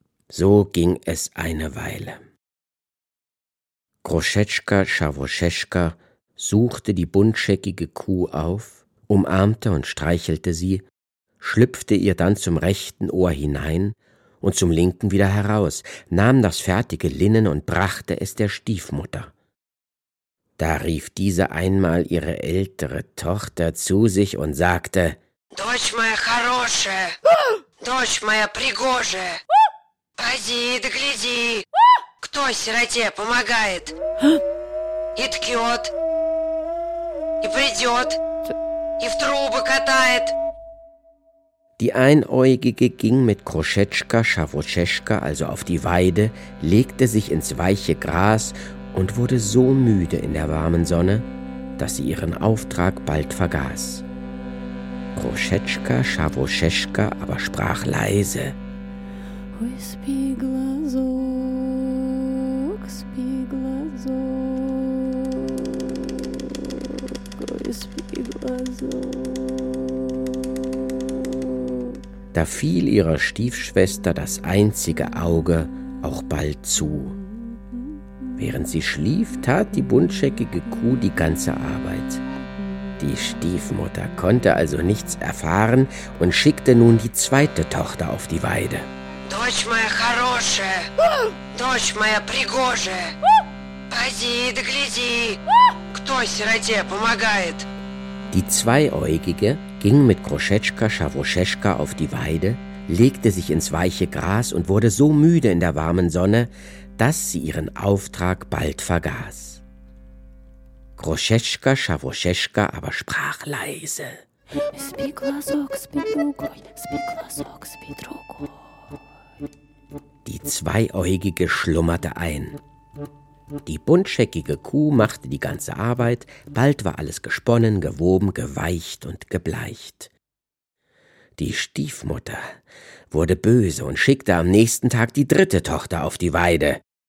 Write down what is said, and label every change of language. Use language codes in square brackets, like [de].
[de] So ging es eine Weile. Groschetschka Schawroschetschka suchte die buntscheckige Kuh auf, umarmte und streichelte sie, schlüpfte ihr dann zum rechten Ohr hinein und zum linken wieder heraus, nahm das fertige Linnen und brachte es der Stiefmutter. Da rief diese einmal ihre ältere Tochter zu sich und sagte: [ru] Дочь моя хорошая, дочь моя пригожая, пойди да гляди, кто сироте помогает, и ткет, и придет, и в трубы катает. [de] Die Einäugige ging mit Groschetschka Schawroschetschka also auf die Weide, legte sich ins weiche Gras und wurde so müde in der warmen Sonne, dass sie ihren Auftrag bald vergaß. Groschetschka Schawroschetschka aber sprach leise: [ru] Ой, спи, глазок, спи, глазок, ой, спи, глазок. [de] Da fiel ihrer Stiefschwester das einzige Auge auch bald zu. Während sie schlief, tat die buntscheckige Kuh die ganze Arbeit. Die Stiefmutter konnte also nichts erfahren und schickte nun die zweite Tochter auf die Weide. [ru] Дочь моя хорошая, дочь моя пригожая, пойди да гляди, кто сироте помогает. [de] Die Zweiäugige ging mit Groschetschka Schawroschetschka auf die Weide, legte sich ins weiche Gras und wurde so müde in der warmen Sonne, dass sie ihren Auftrag bald vergaß. Groschetschka Schawroschetschka aber sprach leise: [ru] Спи, глазок, спи, другой, спи, глазок, спи, другой. [de] Die Zweiäugige schlummerte ein. Die buntscheckige Kuh machte die ganze Arbeit, bald war alles gesponnen, gewoben, geweicht und gebleicht. Die Stiefmutter wurde böse und schickte am nächsten Tag die dritte Tochter auf die Weide.